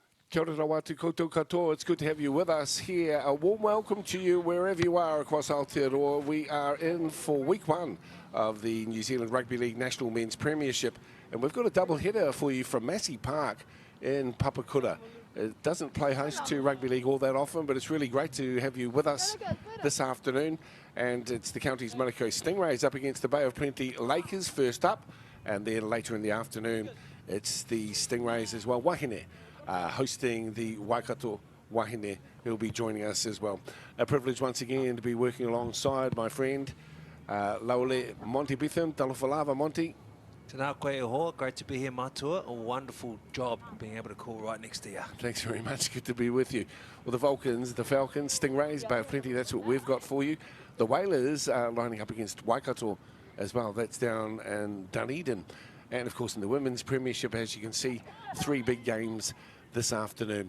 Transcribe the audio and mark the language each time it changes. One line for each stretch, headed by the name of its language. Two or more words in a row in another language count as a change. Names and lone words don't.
Māori: Kia ora watu koutou katoa.
English: It's good to have you with us here. A warm welcome to you wherever you are across Aotearoa. We are in for week one of the New Zealand Rugby League National Men's Premiership, and we've got a double header for you from Massey Park in Papakura. It doesn't play host to Rugby League all that often, but it's really great to have you with us this afternoon. And it's the county's Manukau Stingrays up against the Bay of Plenty Lakers first up, and then later in the afternoon it's the Stingrays as well. Wahine hosting the Waikato Wahine, who'll be joining us as well. A privilege once again to be working alongside my friend Laole Monty Bitham.
Samoan: Talofa lava, Monty.
Māori: Tēnā koe e hoa,
English: great to be here, Matua. A wonderful job being able to call right next to you. Thanks very much, good to be with you. Well, the Vulcans, the Falcons, Stingrays, Bay of Plenty, that's what we've got for you. The Whalers are lining up against Waikato as well. That's down in Dunedin. And of course in the Women's Premiership, as you can see, 3 big games this afternoon.